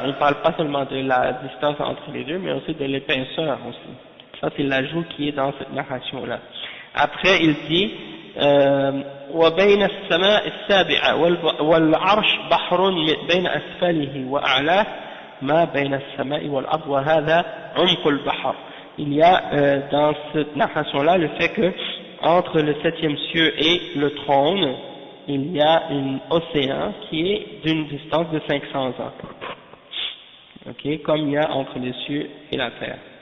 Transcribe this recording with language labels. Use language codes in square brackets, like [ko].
[fr] Il ne parle pas seulement de la distance entre les deux, mais aussi de l'épaisseur aussi. Ça c'est l'ajout qui est dans cette narration là. Après il dit [ar] وبين السماء السابعة والعرش بحر بين أسفله وأعلاه ما بين السماء والأرض وهذا عمق البحر. [fr] Il y a dans cette narration là le fait que entre le 7e cieux et le trône il y a un océan qui est d'une distance de 500 ans, ok, comme il y a entre les cieux et la terre.